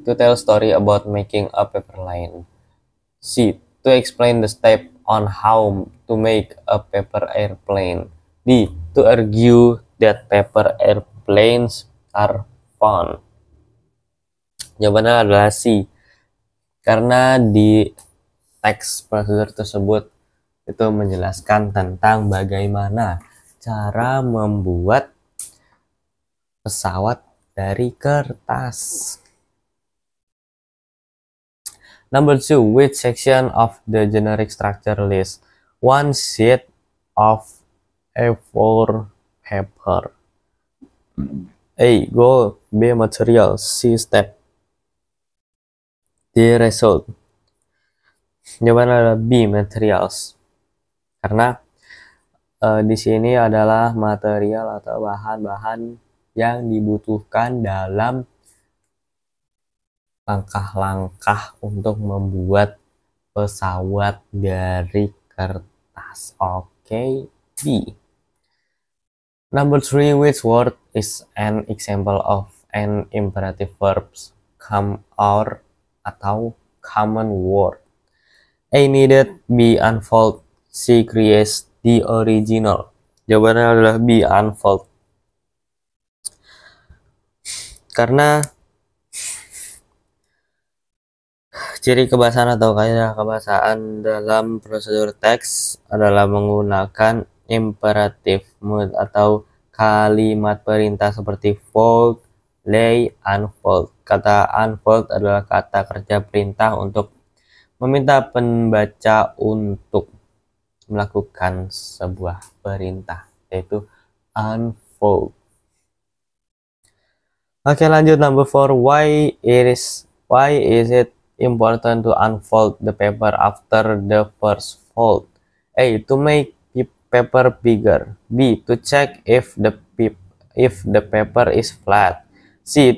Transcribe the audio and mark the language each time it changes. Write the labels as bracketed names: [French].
[English] To tell story about making a paper line. C. To explain the step on how to make a paper airplane. D. To argue that paper airplanes are fun. [Indonesian] Jawabannya adalah C. Karena di teks prosedur tersebut itu menjelaskan tentang bagaimana cara membuat pesawat dari kertas. [English] Number 2, which section of the generic structure list one sheet of A4 paper? A. Goal. B. Material. C. Step. D. Result. [Indonesian] Jawabannya adalah B. [English] Materials. [Indonesian] Karena di sini adalah material atau bahan-bahan yang dibutuhkan dalam langkah-langkah untuk membuat pesawat dari kertas. Oke, B. [English] Number 3, which word is an example of an imperative verbs come or [Indonesian] atau [English] common word? A. Needed. B. Unfold. C. Create. D. Original. [Indonesian] Jawabannya adalah B. [English] Unfold. [Indonesian] Karena ciri kebahasaan atau kaidah kebahasaan dalam prosedur teks adalah menggunakan imperative mood atau kalimat perintah seperti fold, lay, unfold. Kata unfold adalah kata kerja perintah untuk meminta pembaca untuk melakukan sebuah perintah, yaitu unfold. Oke, lanjut number 4. [English] Why is it important to unfold the paper after the first fold? A. To make paper bigger. B. To check if the paper is flat. C.